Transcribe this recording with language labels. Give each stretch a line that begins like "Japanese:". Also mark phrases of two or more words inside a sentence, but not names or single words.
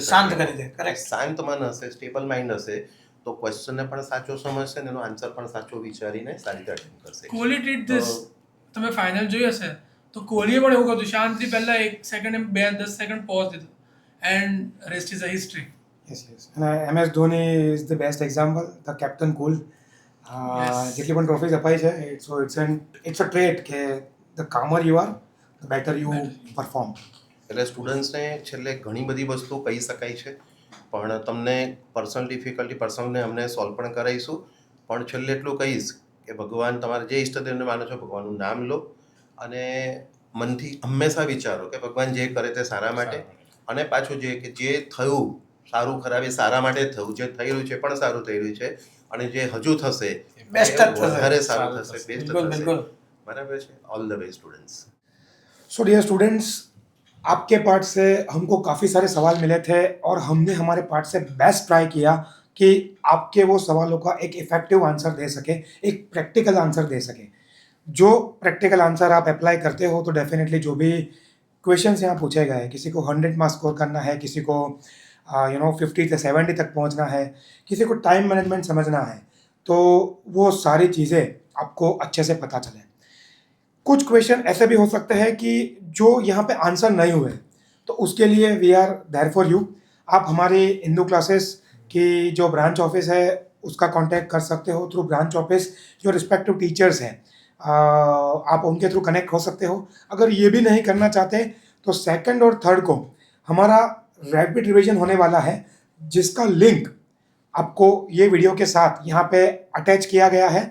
Gujarati: શાંત કરી દે, correct. શાંત મન હશે,
English: stable mind
Gujarati: હશે તો ક્વેશ્ચનને પણ સાચો સમજશે ને એનો આન્સર પણ સાચો વિચારીને સારી રીતે અટેન્ડ કરશે.
English: Kohli did this.
Gujarati: તો તમે ફાઇનલ જોઈ હશે તો કોહલીએ પણ એવું કર્યું, શાંતિથી પહેલા 1 સેકન્ડ 10 સેકન્ડ પોઝ દીધો
English: and rest is a history. Yes, yes. And MS Dhoni is the best example, the captain cool. Yes.
Gujarati: જેટલી પણ ટ્રોફીઝ અપાઈ છે,
English: it's a trait કે the calmer you are, the better you perform.
Gujarati: એટલે સ્ટુડન્ટ્સને છેલ્લે ઘણી બધી વસ્તુ કહી શકાય છે, પણ તમને
English: personal difficulty
Gujarati: પર્સનલને અમને સોલ્વ પણ કરાવીશું. પણ છેલ્લે એટલું કહીશ કે ભગવાન, તમારે જે ઈષ્ટદેવને માનો છો ભગવાનનું નામ લો અને મનથી હંમેશા વિચારો કે ભગવાન જે કરે તે સારા માટે. અને પાછું જે થયું સારું ખરાબ એ સારા માટે જ થયું, જે થઈ રહ્યું છે પણ સારું થઈ રહ્યું છે અને જે હજુ થશે Best જ થશે. વધારે સારું થશે, બેસ્ટ
Hindi: बिल्कुल
Gujarati: થશે.
Hindi: बिल्कुल
Gujarati: બરાબર છે.
English: all the way students. so dear students,
Hindi: आपके पार्ट से हमको काफ़ी सारे सवाल मिले थे और हमने हमारे पार्ट से
English: best try
Hindi: किया कि आपके वो सवालों का एक
English: effective answer
Hindi: दे सके, एक
English: practical answer
Hindi: दे सके. जो
English: practical answer
Hindi: आप अप्लाई करते हो तो डेफिनेटली जो भी क्वेश्चंस यहाँ पूछे गए, किसी को 100
English: marks score
Hindi: करना है, किसी को 50 से 70 तक पहुँचना है, किसी को
English: time management
Hindi: समझना है, तो वो सारी चीज़ें आपको अच्छे से पता चले. कुछ क्वेश्चन ऐसे भी हो सकते हैं कि जो यहाँ पे आंसर नहीं हुए, तो उसके लिए
English: we are there for you.
Hindi: आप हमारी हिंदू क्लासेस की जो
English: branch office
Hindi: है उसका कांटेक्ट कर सकते हो
English: through branch office.
Hindi: जो
English: respective teachers
Hindi: हैं आप उनके
English: through connect
Hindi: हो सकते हो. अगर ये भी नहीं करना चाहते तो 2nd और 3rd को हमारा
English: rapid revision
Hindi: होने वाला है, जिसका लिंक आपको ये वीडियो के साथ यहाँ पे अटैच किया गया है.